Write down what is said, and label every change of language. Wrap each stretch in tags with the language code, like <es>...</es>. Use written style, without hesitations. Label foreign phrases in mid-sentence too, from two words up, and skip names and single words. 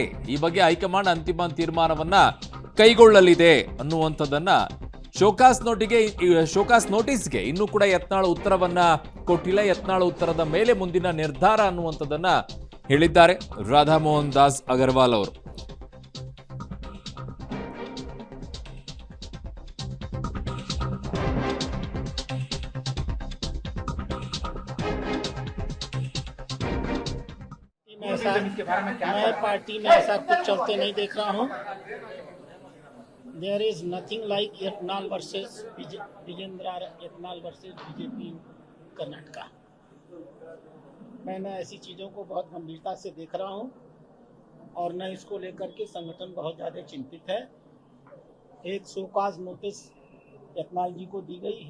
<kn>ಈ ಬಗ್ಗೆ ಹೈಕಮಾಂಡ್ ಅಂತಿಮ ತೀರ್ಮಾನವನ್ನ ಕೈಗೊಳ್ಳಲಿದೆ ಅನ್ನುವಂಥದ್ದನ್ನ ಶೋಕಾಸ್ ನೋಟಿಸ್ಗೆ ಇನ್ನೂ ಕೂಡ ಯತ್ನಾಳ್ ಉತ್ತರವನ್ನ ಕೊಟ್ಟಿಲ್ಲ. ಯತ್ನಾಳ್ ಉತ್ತರದ ಮೇಲೆ ಮುಂದಿನ ನಿರ್ಧಾರ ಅನ್ನುವಂಥದ್ದನ್ನ ಹೇಳಿದ್ದಾರೆ ರಾಧಾ ಮೋಹನ್ ದಾಸ್ ಅಗರ್ವಾಲ್ ಅವರು.</kn> <hi>मैं पार्टी में ऐसा कुछ चलते नहीं देख रहा हूँ.</hi> <en>There is nothing like Yatnal versus विजेंद्र यत्नाल वर्सेस बीजेपी कर्नाटका.</en> <hi>मैं ऐसी चीज़ों को बहुत गंभीरता से देख रहा हूँ और न इसको लेकर के संगठन बहुत ज़्यादा चिंतित है. एक शोकाज नोटिस यत्नाल जी को दी गई है.</hi>